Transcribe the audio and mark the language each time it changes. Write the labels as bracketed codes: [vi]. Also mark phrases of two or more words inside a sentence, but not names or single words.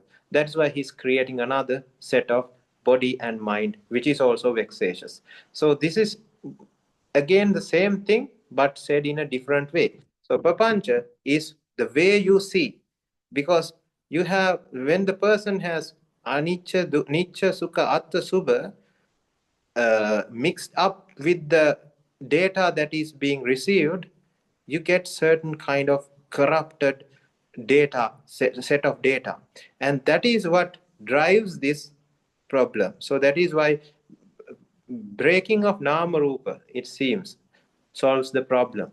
[en] That's why he's creating another set of body and mind, which is also vexatious. So this is again the same thing but said in a different way. So papancha is the way you see, because you have, when the person has [pi] anicca, nicca, sukha, atta, subha [en] mixed up with the data that is being received, you get certain kind of corrupted data, set of data, and that is what drives this problem. So that is why breaking of [pi] nama rupa, [en] it seems, solves the problem.